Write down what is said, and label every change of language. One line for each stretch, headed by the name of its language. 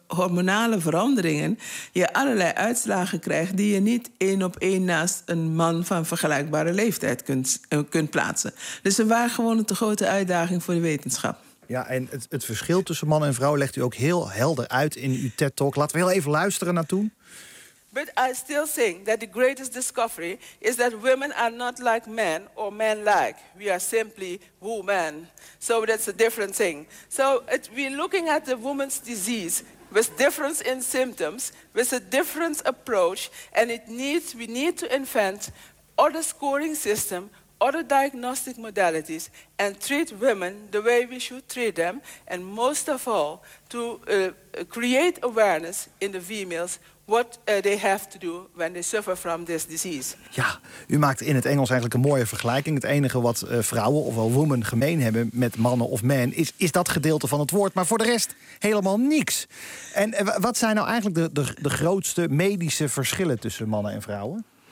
Dutch: hormonale veranderingen je allerlei uitslagen krijgt die je niet één op één naast een man van vergelijkbare leeftijd kunt plaatsen. Dus ze waren gewoon een te grote uitdaging voor de wetenschap. Ja, en het verschil tussen man en vrouw legt u ook heel helder uit in uw TED-talk. Laten we heel even luisteren naar toen.
English: But I still think that the greatest discovery is that women are not like men or men like. We are simply women. So that's a different thing. So we're looking at the woman's disease with difference in symptoms, with a different approach, and we need to invent other scoring system, other diagnostic modalities, and treat women the way we should treat them, and most of all, to create awareness in the females what they have to do when they suffer from this disease.
Dutch: Ja, u maakt in het Engels eigenlijk een mooie vergelijking. Het enige wat vrouwen of wel women gemeen hebben met mannen of men is dat gedeelte van het woord, maar voor de rest helemaal niks. En wat zijn nou eigenlijk de grootste medische verschillen tussen mannen en vrouwen?